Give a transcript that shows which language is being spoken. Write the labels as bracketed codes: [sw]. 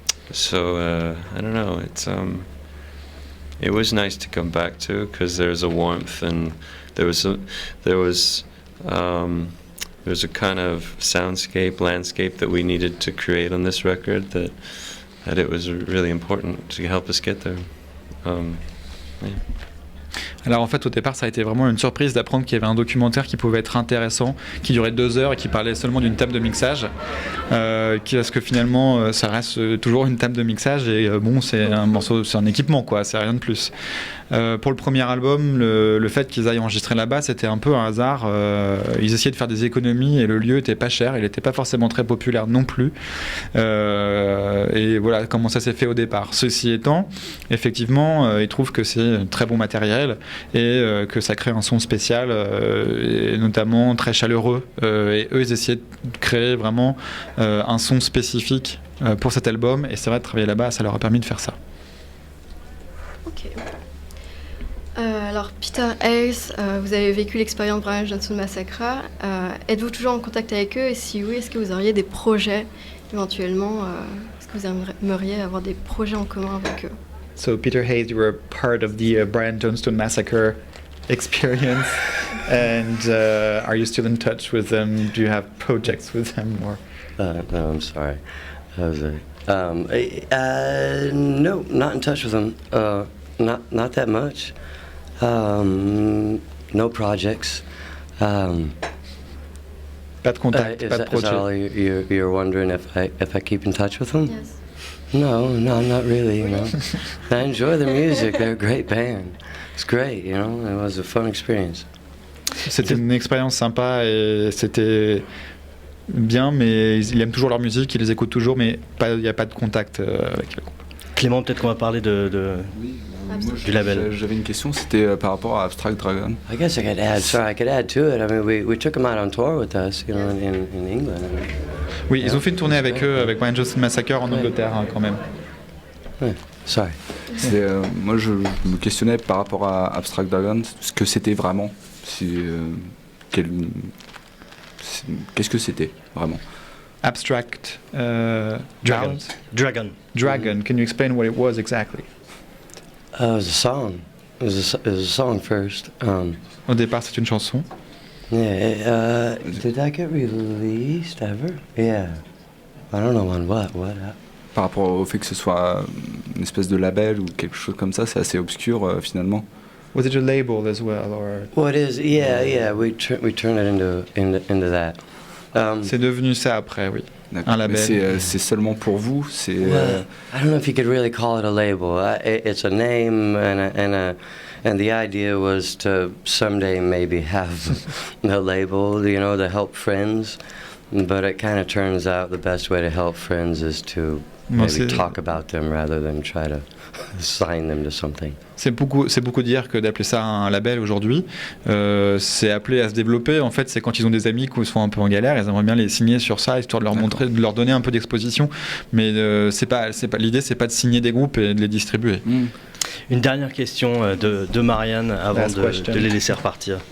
[en] So I don't know. It was nice to come back to, because there's a warmth, and there's a kind of soundscape, landscape that we needed to create on this record that it was really important to help us get there. Yeah. [fr] Alors en fait au départ ça a été vraiment une surprise d'apprendre qu'il y avait un documentaire qui pouvait être intéressant, qui durait 2 heures et qui parlait seulement d'une table de mixage, parce que finalement ça reste toujours une table de mixage, et bon c'est un morceau, c'est un équipement quoi, c'est rien de plus. Pour le premier album, le fait qu'ils aillent enregistrer là-bas, c'était un peu un hasard. Ils essayaient de faire des économies et le lieu était pas cher, il n'était pas forcément très populaire non plus. Et voilà comment ça s'est fait au départ. Ceci étant, effectivement, ils trouvent que c'est un très bon matériel et que ça crée un son spécial, et notamment très chaleureux. Et eux, ils essayaient de créer vraiment un son spécifique pour cet album. Et c'est vrai, de travailler là-bas, ça leur a permis de faire ça. Ok. Alors Peter Hayes, vous avez vécu l'expérience Brian Johnson Massacre. Êtes-vous toujours en contact avec eux, et si oui, est-ce que vous auriez des projets éventuellement, est-ce que vous aimeriez avoir des projets en commun avec eux? [en] So Peter Hayes, you were part of the Brian Jonestown massacre experience, and are you still in touch with them? Do you have projects with them? Or No, I'm sorry. That was no, not in touch with them. Not that much. No projects. [fr] pas de contact, [en] Is [fr] pas de [en] that all [fr] projet. [en] you're wondering if I keep in touch with them? Yes. No, not really. You know, I enjoy their music. They're a great band. It's great. You know, it was a fun experience. [fr] C'était une expérience sympa et c'était bien, mais ils aiment toujours leur musique, ils les écoutent toujours, mais il n'y a pas de contact avec le groupe. Clément, peut-être qu'on va parler Oui, moi, du label. J'avais une question, c'était par rapport à Abstract Dragon. [en] I guess I could add. Sorry, I could add to it. I mean, we took them out on tour with us, you know, in England. [fr] Oui, ils ont fait une tournée avec eux, avec Brian Jonestown Massacre en Angleterre quand même. [en] Yeah, sorry. [fr] Moi, je me questionnais par rapport à Abstract Dragon, ce que c'était vraiment. Qu'est-ce que c'était vraiment? Abstract Dragon. Dragon. [en] Can you explain what it was exactly? It was a song. It was a song first. [fr] Au départ, c'est une chanson. [en] Yeah. Did that get released ever? Yeah. I don't know on what. [fr] Par rapport au fait que ce soit une espèce de label ou quelque chose comme ça, c'est assez obscur finalement. [en] Was it a label as well, or? What is? Yeah. We turned it into that. [fr] C'est devenu ça après, oui. D'accord. Un label. Mais c'est seulement pour vous. [en] Well, I don't know if you could really call it a label. It's a name, and the idea was to someday maybe have a label, you know, to help friends. But it kind of turns out the best way to help friends is to maybe talk about them rather than try to sign them to something. [fr] C'est beaucoup dire que d'appeler ça un label aujourd'hui. C'est appelé à se développer. En fait, c'est quand ils ont des amis qui sont un peu en galère, ils aimeraient bien les signer sur ça, histoire de leur montrer, de leur donner un peu d'exposition. Mais l'idée, c'est pas de signer des groupes et de les distribuer. Une dernière question de Marianne avant de les laisser repartir.